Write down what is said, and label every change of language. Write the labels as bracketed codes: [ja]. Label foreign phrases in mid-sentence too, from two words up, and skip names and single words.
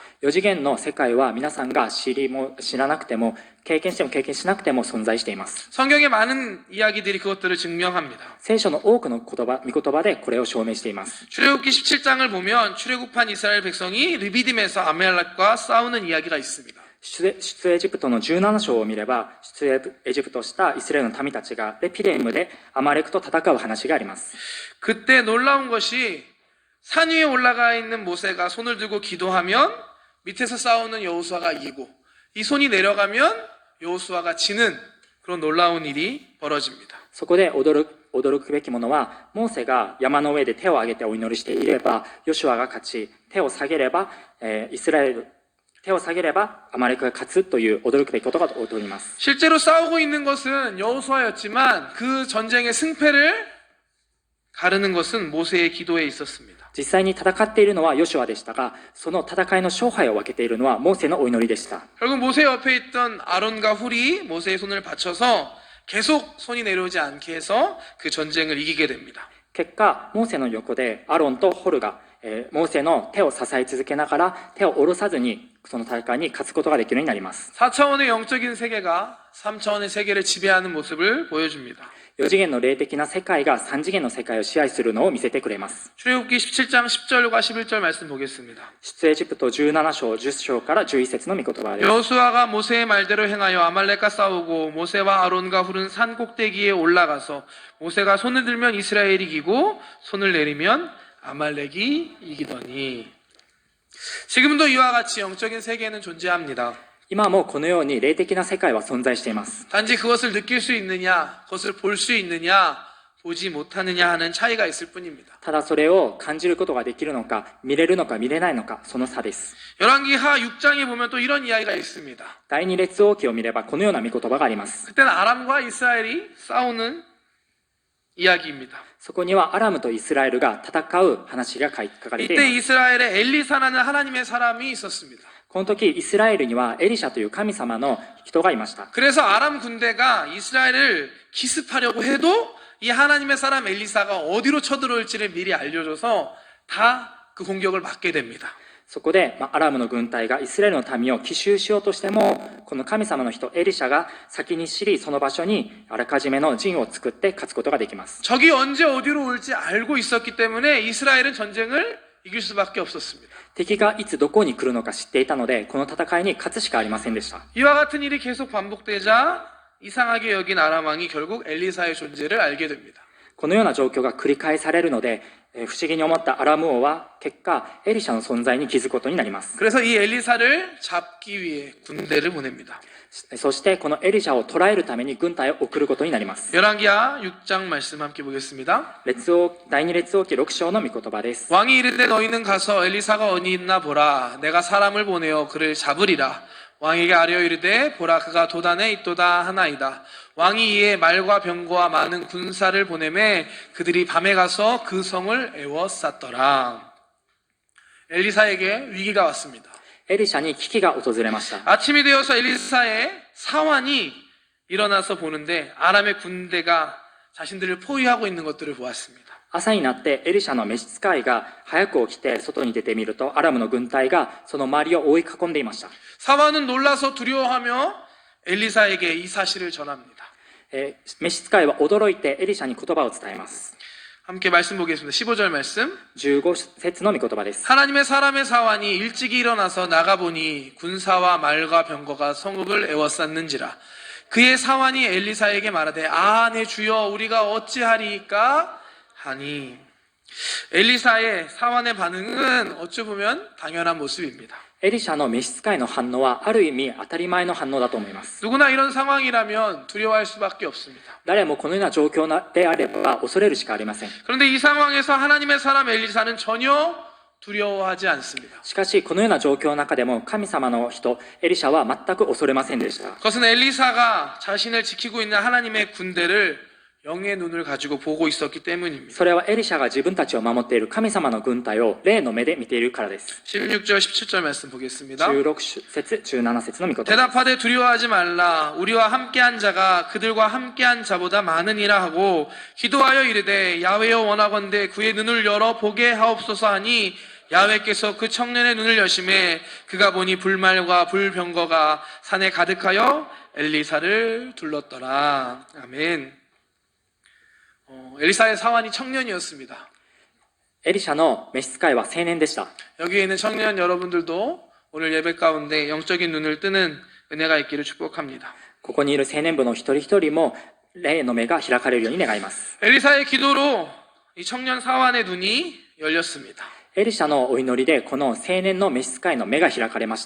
[ja] 4 次元の世界は皆さんが知らなくても経験しても経験しなくても存在しています。 [ko] 성경의 많은 이야기들이 그것들을 증명합니다. [ja] 聖書の多くの御言葉でこれを証明しています。 [ko] 출애굽기 17장을 보면 출애굽한 이스라엘 백성이 르비딤에서 아말렉과 싸우는 이야기가 있습니다. [ja] 出エジプトの17章を見れば、出エジプトしたイスラエルの民たちがレピレムでアマレクと戦う話があります。 [ko] 그때 놀라운 것이 산 위에 올라가 있는 모세가 손을 들고 기도하면 밑에서 싸우는 여호수아가 이기고, 이 손이 내려가면 여호수아가 지는 그런 놀라운 일이 벌어집니다. [ja] そこで驚くべきものは、モーセが山の上で手を挙げてお祈りしていればヨシュアが勝ち、手を下げればアマレクが勝つという驚くべきことが起こります。 [ko] 실제로 싸우고 있는 것은 여호수아였지만 그 전쟁의 승패를 가르는 것은 모세의 기도에 있었습니다. [ja] 実際に戦っているのはヨシュアでしたが、その戦いの勝敗を分けているのはモーセのお祈りでした。 [ko] 결국 모세 옆에 있던 아론과 훌이 모세의 손을 받쳐서 계속 손이 내려오지 않게 해서 그 전쟁을 이기게 됩니다. [ja] 結果、モーセの横でアロンとホルが、モーセの手を支え続けながら手を下ろさずにその戦いに勝つことができるようになります。 [ko] 4차원의 영적인 세계가 3차원의 세계를 지배하는 모습을 보여줍니다. [ja] 4 次元の霊的な世界が3次元の世界を支配するのを見せてくれます。 [ko] 출애굽기 17장 10절과 11절 말씀 보겠습니다. [ja] 出エジプト17章10章から11節の御言葉です。 [ko] 여호수아가 모세의 말대로 행하여 아말렉과 싸우고 모세와 아론과 훌은 산 꼭대기에 올라가서 모세가 손을 들면 이스라엘이 이기고 손을 내리면 아말렉이 이기더니. 지금도 이와 같이 영적인 세계는 존재합니다. [ja] 今もこのように霊的な世界は存在しています。 [ko] 단지 그것을 느낄 수 있느냐, 그것을 볼 수 있느냐, 보지 못하느냐 하는 차이가 있을 뿐입니다. [ja] ただそれを感じることができるのか、見れるのか見れないのか、その差です。 [ko] 열왕기 하 6장에 보면 또 이런 이야기가 있습니다. [ja] 第二列王記を見ればこのような御言葉があります。 [ko] 그때는 아람과 이스라엘이 싸우는 이야기입니다. [ja] そこにはアラムとイスラエルが戦う話が書かれてい [ko] 이때 [ja] ます。 [ko] 이스라엘에 엘리사라는 하나님의 사람이 있었습니다. [ja] この時イスラエルにはエリシャという神様の人がいました。 [ko] 그래서 아람 군대가 이스라엘을 기습하려고 해도 이 하나님의 사람 엘리사가 어디로 쳐들어올지를 미리 알려줘서 다 그 공격을 막게 됩니다. [ja] そこで、アラムの軍隊がイスラエルの民を奇襲しようとしても、この神様の人エリシャが先に知り、その場所にあらかじめの陣を作って勝つことができます。 [ko] 적이 언제 어디로 올지 알고 있었기 때문에 이스라엘은 전쟁을 이길 수밖에 없었습니다. [ja] 敵がいつどこに来るのか知っていたので、この戦いに勝つしかありませんでした。 [ko] 이와 같은 일이 계속 반복되자 이상하게 여긴 아람 왕이 결국 엘리사의 존재를 알게 됩니다. [ja] このような状況が繰り返されるので、不思議に思ったアラム王は結果エリシャの存在に気づくことになります。 [ko] 그래서 이 엘리사를 잡기 위해 군대를 보냅니다. [ja] そしてこのエリシャを捕らえるために軍隊を送ることになります。 [ko] 열왕기하 6장 말씀 함께 보겠습니다. [ja] 第二列王記6章の御言葉です。 [ko] 왕이 이르되 너희는 가서 엘리사가 어디 있나 보라. 내가 사람을 보내어 그를 잡으리라. 왕에게 아뢰어 이르되 보라 그가 도단에 있도다 하나이다. 왕이 이에 말과 병거와 많은 군사를 보내매 그들이 밤에 가서 그 성을 에워쌌더라. 엘리사에게 위기가 왔습니다. [ja] エリシャに危機が訪れました。 [ko] 아침이 되어서 엘리사의 사환이 일어나서 보는데 아람의 군대가 자신들을 포위하고 있는 것들을 보았습니다. [ja] 朝になってエリシャの召使いが早く起きて外に出てみるとアラムの軍隊がその周りを覆い囲んでいました。 [ko] 사환은 놀라서 두려워하며 엘리사에게 이 사실을 전합니다. [ja] 召使いは驚いてエリシャに言葉を伝えます。 [ko] 함께 말씀 보겠습니다. 15절 말씀. [ja] 15 節の御言葉です。 [ko] 하나님의 사람의 사환이 일찍이 일어나서 나가보니 군사와 말과 병거가 성읍을 에워쌌는지라. 그의 사환이 엘리사에게 말하되 내 주여 우리가 어찌하리이까 하니. 엘리사의 사환의 반응은 어찌 보면 당연한 모습입니다. [ja] エリシャの召使いの反応はある意味当たり前の反応だと思います。 [ko] 누구나 이런 상황이라면 두려워할 수밖에 없습니다. [ja] 誰もこのような状況であれば恐れるしかありません。 [ko] 그런데 이 상황에서 하나님의 사람 엘리사는 전혀 두려워하지 않습니다. [ja] しかしこのような状況の中でも神様の人エリシャは全く恐れませんでした。 [ko] 그것은 엘리사가 자신을 지키고 있는 하나님의 군대를 영의 눈을 가지고 보고 있었기 때문입니다. [ja] それはエリシャが自分たちを守っている神様の軍隊を霊の目で見ているからです。 [ko] 16절 17절 말씀 보겠습니다. [ja] 16 節17節の御言葉です。 [ko] 대답하되 두려워하지 말라. 우리와 함께한 자가 그들과 함께한 자보다 많으니라 하고 기도하여 이르되 야훼여 원하건대 그의 눈을 열어 보게 하옵소서 하니 야훼께서 그 청년의 눈을 여심해 그가 보니 불말과 불병거가 산에 가득하여 엘리사를 둘렀더라. 아멘. 엘리사의 사환이 청년이었습니다. [ja] エリシャの召使いは青年でした。 [ko] 여기에 있는 청년 여러분들도 오늘 예배 가운데 영적인 눈을 뜨는 은혜가 있기를 축복합니다. [ja] ここにいる青年部の一人一人も霊の目が開かれるように願います。 [ko] 엘리사의 기도로 이 청년 사환의 눈이 열렸습니다. [ja] エリシャのお祈りでこの青年の召使いの目が開かれました。